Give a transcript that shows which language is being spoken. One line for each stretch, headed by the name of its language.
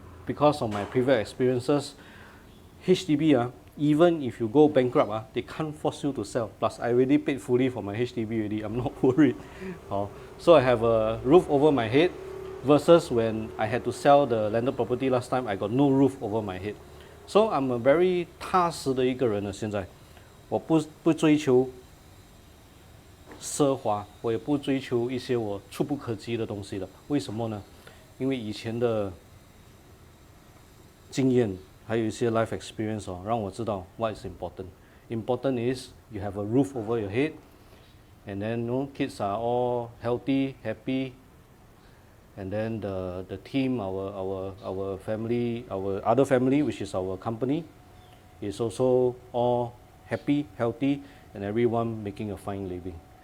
English: Because of my previous experiences, HDB, even if you go bankrupt, they can't force you to sell. Plus, I already paid fully for my HDB already. I'm not worried. So I have a roof over my head. Versus when I had to sell the landed property last time, I got no roof over my head. So I'm a very
Chinese: 踏实的一个人了。现在，我不追求奢华，我也不追求一些我触不可及的东西的。为什么呢？因为以前的经验，还有一些
English: life experience
Chinese: 哦，让我知道
English: what is important. Important is you have a roof over your head, and then kids are all healthy, happy, and then the team, our family, our other family, which is our company, is also all happy, healthy, and everyone making a fine living.